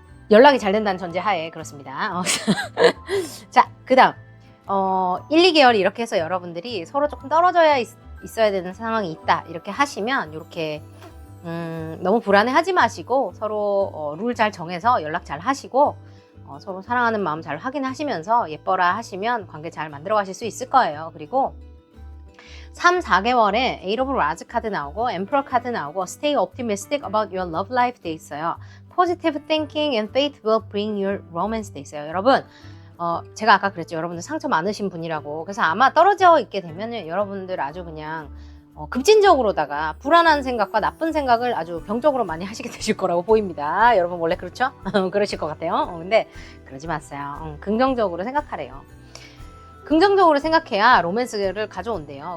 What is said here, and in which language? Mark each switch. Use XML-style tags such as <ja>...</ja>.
<ko>연락이 잘 된다는 전제 하에 그렇습니다. 자, 그 다음 1, 2개월 이렇게 해서 여러분들이 서로 조금 떨어져야 있어야 되는 상황이 있다 이렇게 하시면 이렇게 너무 불안해하지 마시고 서로 룰 잘 정해서 연락 잘 하시고 서로 사랑하는 마음 잘 확인하시면서 예뻐라 하시면 관계 잘 만들어 가실 수 있을 거예요. 그리고 3, 4개월에 Eight of Wands 카드 나오고 Emperor 카드 나오고</ko> <en>Stay optimistic about your love life</en> <ko>돼 있어요.</ko> <en>Positive thinking and faith will bring your romance</en> <ko>돼 있어요. 여러분 제가 아까 그랬죠. 여러분들 상처 많으신 분이라고. 그래서 아마 떨어져 있게 되면 여러분들 아주 그냥 급진적으로다가 불안한 생각과 나쁜 생각을 아주 병적으로 많이 하시게 되실 거라고 보입니다. 여러분 원래 그렇죠? 그러실 것 같아요. 근데 그러지 마세요. 긍정적으로 생각하래요. 긍정적으로 생각해야 로맨스를 가져온대요.</ko>